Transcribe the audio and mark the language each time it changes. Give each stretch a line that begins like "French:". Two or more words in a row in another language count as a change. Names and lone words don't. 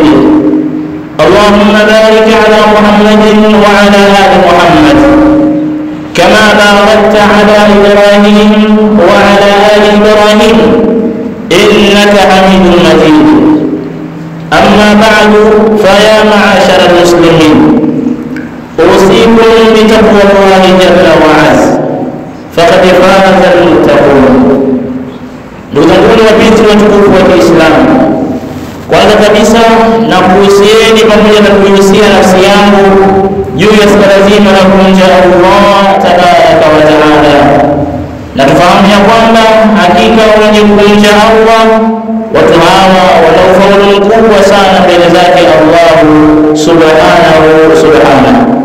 Arabic: اللهم بارك على محمد وعلى آل محمد كما باركت على إبراهيم وعلى آل إبراهيم إنك حميد مجيد. أما بعد، فيا معاشر المسلمين، أوصيكم بتقوى الله جل وعز فقد فاز المتقون.
Swahili: Ndugu wapenzi watukufu wa Kiislamu, kwanza kabisa na kuhusieni pamoja na kuhusia nafsi yangu juu ya swala zima la kumcha
Arabic: الله تبارك وتعالى,
Swahili: na tufahamu ya kwamba hakika wenye kumcha Allah watu hawa wana ufaulu mkubwa sana mbele zake
Arabic: الله سبحانه.